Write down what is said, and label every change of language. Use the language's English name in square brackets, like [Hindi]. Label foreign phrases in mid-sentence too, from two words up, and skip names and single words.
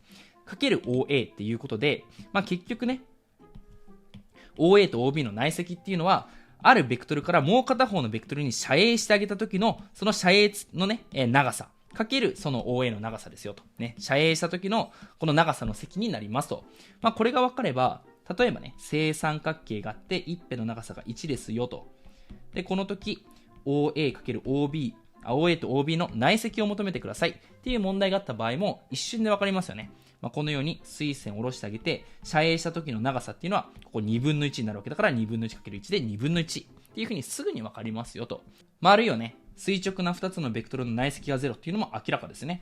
[Japanese] かける OA っていうことで、結局ね、OA と OB の内積っていうのは、あるベクトルからもう片方のベクトルに遮影してあげた時の、その遮影のね、長さ。かけるその OA の長さですよと。ね、遮影した時のこの長さの積になりますと。これが分かれば、例えばね、正三角形があって、一辺の長さが1ですよと。で、この時、OA×OB、OA と OB の内積を求めてくださいっていう問題があった場合も一瞬で分かりますよね。このように垂線を下ろしてあげて、遮影した時の長さっていうのは、ここ2分の1になるわけだから、2分の 1×1 で2分の1っていう風にすぐに分かりますよと。あるいはね、垂直な2つのベクトルの内積が0っていうのも明らかですね。